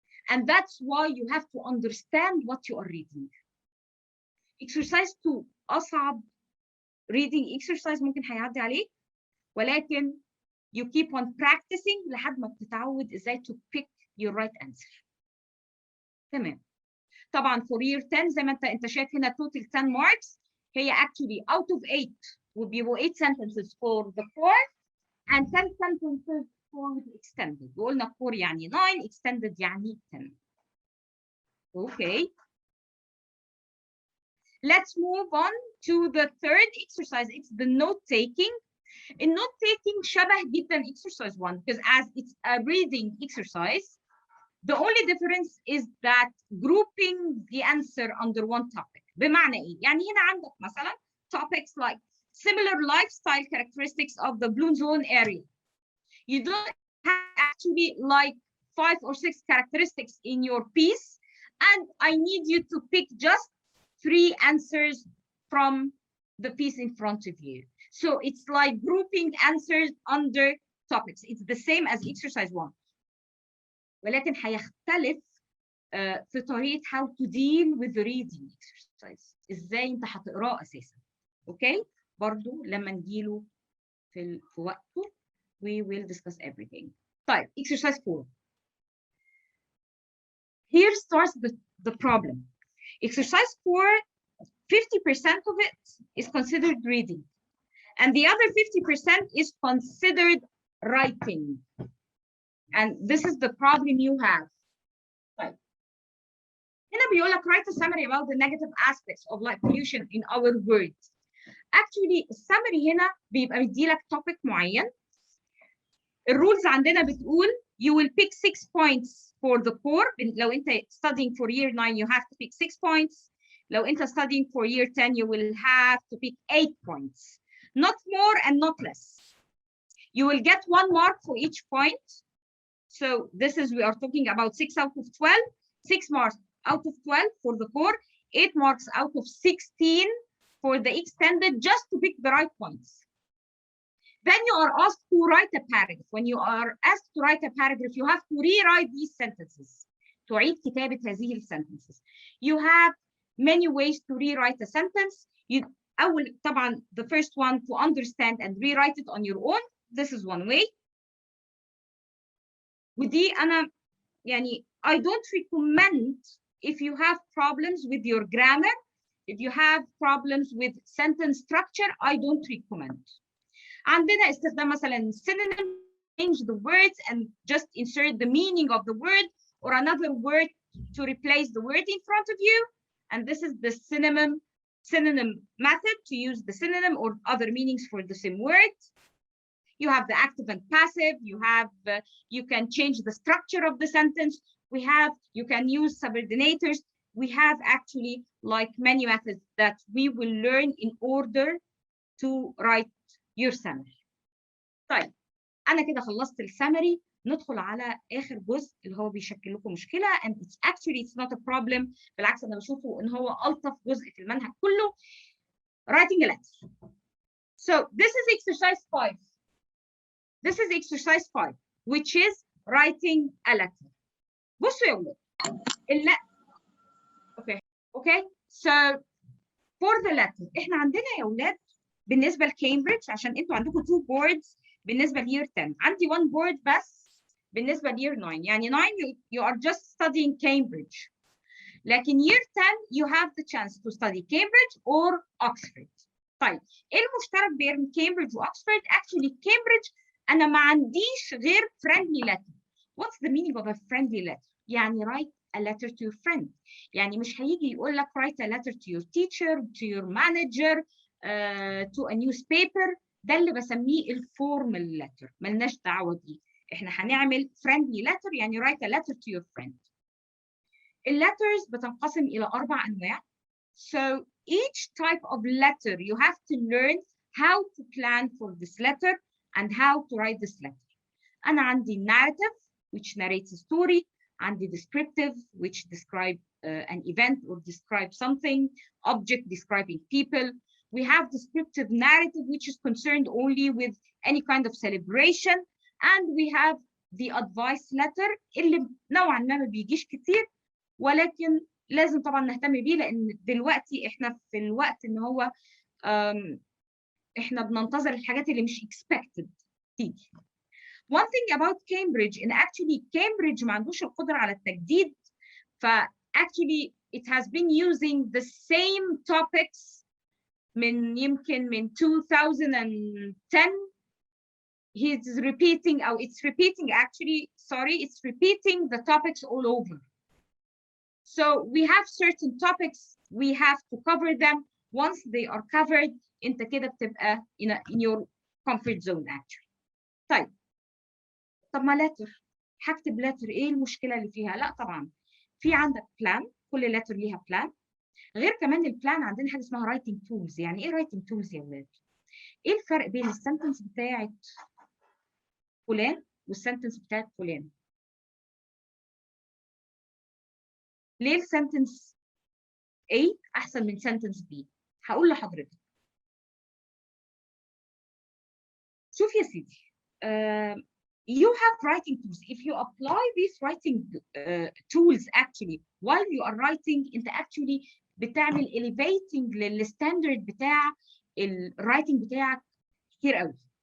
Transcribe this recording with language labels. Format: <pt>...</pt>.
<en>And that's why you have to understand what you are reading. Exercise 2 أصعب reading exercise</en> <ar>ممكن هيعدي عليك, ولكن</ar> <en>you keep on practicing</en> <ar>لحد ما بتتعود ازاي</ar> <en>to pick your right answer.</en> <ar>تمام.</ar> <en>طبعا for year 10</en> <ar>زي ما انت شايف هنا</ar> <en>total 10 marks. هي actually out of 8</en> <ar>وبيبقوا</ar> <en>8 sentences for the core and 10 sentences for the extended.</en> <ar>وقلنا core يعني 9, extended يعني 10.</ar> <en>Okay. Let's move on to the third exercise. It's the note-taking. النوت-taking</en> <ar>شبه جدا</ar> <en>exercise 1 because as it's a reading exercise, the only difference is that grouping the answer under one topic.</en> <ar>بمعنى ايه؟ يعني هنا عندك مثلا</ar> <en>topics like similar lifestyle characteristics of the blue zone area. You don't have actually like 5 or 6 characteristics in your piece, and I need you to pick just 3 answers from the piece in front of you. So it's like grouping answers under topics. It's the same as exercise 1.</en> <ar>ولكن هيختلف في طريقة</ar> <en>how to deal with the reading exercise.</en> <ar>ازاي انت هتقراه اساسا. اوكي؟ برضو لما نجيله في وقته</ar> <en>we will discuss everything. طيب exercise 4. Here starts the problem. Exercise 4, 50% of it is considered reading, and the other 50% is considered writing. And this is the problem you have.</en> <ar>طيب. هنا بيقول لك</ar> <en>write a summary about the negative aspects of light pollution in our words. Actually</en> <ar>السمري هنا بيبقى مديلك topic معين. الرولز عندنا بتقول</ar> <en>you will pick 6 points for the core.</en> <ar>لو انت</ar> <en>studying for year 9 you have to pick 6 points. لو انت studying for year 10 you will have to pick 8 points. Not more and not less. You will get 1 mark for each point. So this is, we are talking about 6 out of 12, 6 marks out of 12 for the core, 8 marks out of 16 for the extended, just to pick the right points. Then you are asked to write a paragraph. When you are asked to write a paragraph, you have to rewrite these sentences.</en> <ar>تعيد كتابة هذه sentences.</ar> <en>You have many ways to rewrite a sentence. طبعا the first one, to understand and rewrite it on your own. This is one way.</en> <ar>ودي أنا يعني</ar> <en>I don't recommend if you have problems with your grammar, if you have problems with sentence structure, I don't recommend.</en> <ar>عندنا استخدام مثلا</ar> <en>synonym, change the words and just insert the meaning of the word or another word to replace the word in front of you. And this is the synonym method, to use the synonym or other meanings for the same word. You have the active and passive. You have, you can change the structure of the sentence. You can use subordinators. We have actually like many methods that we will learn in order to write your summary.</en> <ar>طيب أنا كده خلصت السمري. ندخل على آخر جزء اللي هو بيشكل لكم مشكلة,</ar> <en>and it's not a problem.</en> <ar>بالعكس أنا بشوفه إن هو ألطف جزء في المنهج كله.</ar> <en>Writing a letter. So this is exercise 5. This is exercise 5, which is writing a letter.</en> <ar>بصوا يا ولاد.</ar> <en>Okay. So for the letter,</en> <ar>إحنا عندنا يا ولاد بالنسبة لكامبريدج, عشان أنتوا عندكم 2 boards بالنسبة لير 10. عندي 1 board بس بالنسبة لير 9. يعني</ar> <en>9 you are just studying Cambridge.</en> <ar>لكن</ar> <en>year 10 you have the chance to study Cambridge or Oxford.</en> <ar>طيب إيه المشترك بين Cambridge وأكسفورد؟</ar> <en>Actually Cambridge</en> <ar>أنا ما عنديش غير friendly letter.</ar> <en>What's the meaning of a friendly letter?</en> <ar>يعني</ar> <en>write a letter to your friend.</en> <ar>يعني مش هيجي يقول لك</ar> <en>write a letter to your teacher, to your manager, to a newspaper.</en> <ar>ده اللي بسميه الفورمال letter. ملناش دعوة بيه. احنا هنعمل</ar> <en>friendly letter,</en> <ar>يعني</ar> <en>write a letter to your friend.</en> <ar>الليترز بتنقسم إلى 4 أنواع.</ar> <en>So each type of letter you have to learn how to plan for this letter and how to write this letter. أنا عندي narrative, which narrates a story. عندي descriptive, which describe an event or describe something. Object describing people. We have descriptive narrative, which is concerned only with any kind of celebration.</en> <ar>And we have the advice letter, اللي نوعا ما بيجيش كتير, ولكن لازم طبعا نهتم بيه, لأن دلوقتي إحنا في الوقت إن هو إحنا بننتظر الحاجات اللي مش expected تيجي.</ar> <en>One thing about Cambridge, and actually Cambridge</en> <ar>ما عندوش القدرة على التجديد,</ar> <en>actually it has been using the same topics</en> <ar>يمكن من 2010.</ar> <en>It's repeating the topics all over. So we have certain topics we have to cover them. Once they are covered</en> <ar>انت كده بتبقى</ar> <en>in your comfort zone actually.</en> <ar>طيب ما letter هكتب letter ايه المشكله اللي فيها؟ لا طبعا في عندك plan، كل letter ليها plan. غير كمان البلان عندنا حاجه اسمها</ar> <en>writing tools.</en> <ar>يعني ايه writing tools يا ولاد؟ ايه الفرق بين السنتنس بتاعت فلان والسنتنس بتاعت فلان؟ ليه السنتنس A احسن من سنتنس B؟ هقول لحضرتك. شوف يا سيدي،</ar> <en>you have writing tools. If you apply these writing tools actually while you are writing</en> <ar>انت actually بتعمل elevating للستاندرد بتاع الرايتنج بتاعك كتير قوي.</ar>